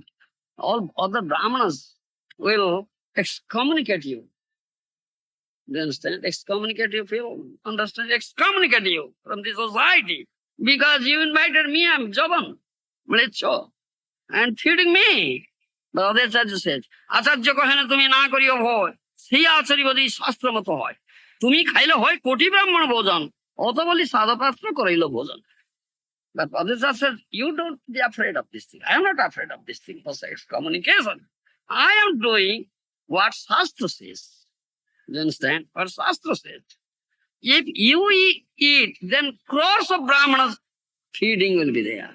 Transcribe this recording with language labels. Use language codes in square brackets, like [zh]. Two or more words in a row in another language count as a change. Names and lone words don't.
[en] All other Brahmanas will excommunicate you. Do you understand? Excommunicate you, people understand? Excommunicate you from the society. Because you invited me, I'm Javan, Mlecho, and feeding me. But Aditacharya says, [bn] আচার্য কহেন তুমি না করিও ভয়. সেই আচার্য বদি শাস্ত্র মত হয়. তুমি খাইলে হয় কোটি ব্রাহ্মণ ভোজন. এত বলি সদাপাত্র করাইল ভোজন. [en] But Aditya says, you don't be afraid of this thing. I am not afraid of this thing for excommunication. I am doing what Shastra says. Do you understand? What Shastra says. If you eat, then crores of Brahmanas feeding will be there.